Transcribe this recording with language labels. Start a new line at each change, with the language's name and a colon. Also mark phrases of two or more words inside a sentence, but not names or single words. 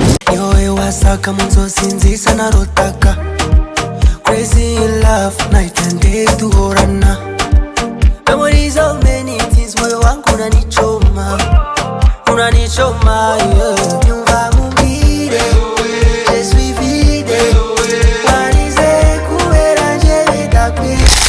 Kinyarwanda: Ni wowe wasaka mu nzozi nziza narotaka.
English: Crazy in love, night and day duhorana. Memories of many things,
Swahili: moyo wangu unanichoma. Unanichoma, yeah.
Kinyarwanda: Nyumva nkubwire,
French: je suis vide.
Kinyarwanda: Warize kubera nje bidakwiye.